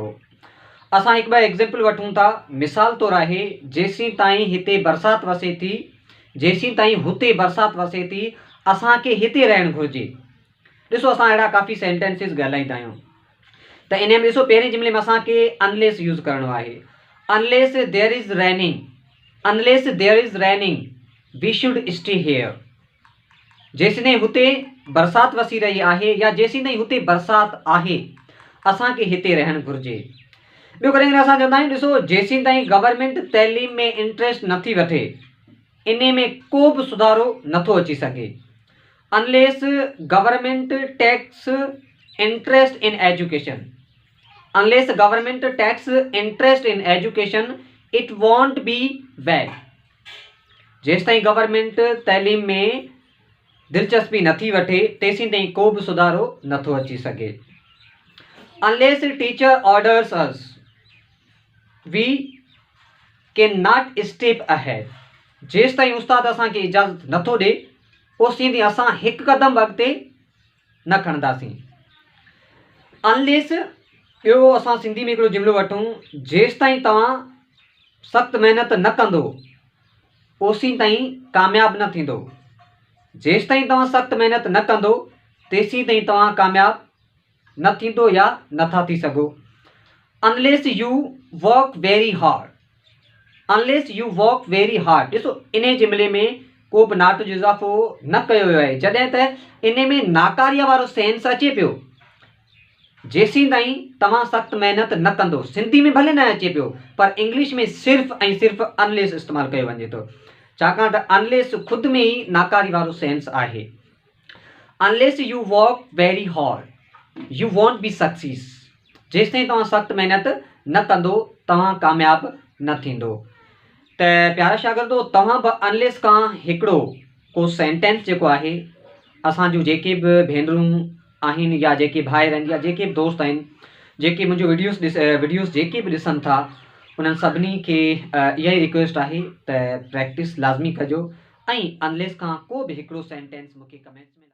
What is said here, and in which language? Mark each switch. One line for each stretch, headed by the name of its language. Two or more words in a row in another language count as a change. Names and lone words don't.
Sindhi: असां हिकु ॿ एग्ज़ाम्पल वठूं था। मिसाल तौरु आहे, जेसीं ताईं हिते बरसाति वसे थी, जेसीं ताईं हुते बरसाति वसे थी, असांखे हिते रहणु घुरिजे। ॾिसो, असां अहिड़ा काफ़ी सेंटेंसिस ॻाल्हाईंदा आहियूं। त इन में ॾिसो, पहिरें जुमिले में असांखे अनलेस यूज़ करिणो आहे।
English: unless there is raining, unless there is raining we should stay here.
Sindhi: जेसिताईं हुते बरसाति वसी रही आहे या जेसिताईं हुते बरसाति आहे, असांखे हिते रहणु घुरिजे। ॿियो कॾहिं कॾहिं असां चवंदा आहियूं, ॾिसो, जेसिताईं ताईं गवर्नमेंट तइलीम में इंट्रस्ट नथी वठे, इन में को बि सुधारो नथो अची सघे।
English: unless government takes interest in education, unless government takes interest in education it won't be well।
Sindhi: जेसि ताईं गवर्नमेंट तइलीम में दिलचस्पी नथी वठे तेसीं ताईं को बि सुधारो नथो अची सघे।
English: unless teacher orders us we cannot step ahead।
Sindhi: जेसि ताईं उस्ताद असांखे इजाज़त नथो ॾे ओसीं ताईं असां हिकु क़दम अॻिते न खणंदासीं। unless ॿियो असां सिंधी में हिकिड़ो जुमिलो वठूं, जेसि ताईं तव्हां सख़्तु महिनत न कंदो ओसीं ताईं कामयाबु न थींदो। जेसि ताईं तव्हां सख़्तु महिनत न कंदो तेसीं ताईं तव्हां कामयाबु न थींदो या नथा थी सघो।
English: unless you work very hard, unless you work very hard.
Sindhi: ॾिसो, इन जुमिले में को बि नॉट जो इज़ाफ़ो न कयो वियो आहे, जॾहिं त इन में नाकारीअ वारो सेंस अचे पियो। जेसीं ताईं तव्हां सख़्तु महिनत न कंदो, सिंधी में भले न अचे पियो पर इंग्लिश में सिर्फ़ु ऐं सिर्फ़ु अनलेस इस्तेमालु कयो वञे थो, छाकाणि त अनलेस ख़ुदि में ई नाकारी वारो सेंस आहे।
English: unless you work very hard you won't be success.
Sindhi: जेसि ताईं तव्हां सख़्तु महिनत न कंदो तव्हां कामयाबु न थींदो। त प्यारा शागिर्दो, तव्हां बि अनलेस खां हिकिड़ो को सेंटेंस जेको आहे, असांजूं जेके बि भेनरूं आहिनि या जेके भाइर आहिनि या जेके बि दोस्त आहिनि जेके मुंहिंजो वीडियोस जेके बि ॾिसनि था, उन्हनि सभिनी खे इहा ई रिक्वेस्ट आहे त प्रैक्टिस लाज़मी कजो ऐं अनलेस खां को बि हिकिड़ो सेंटेंस मूंखे कमेंट्स में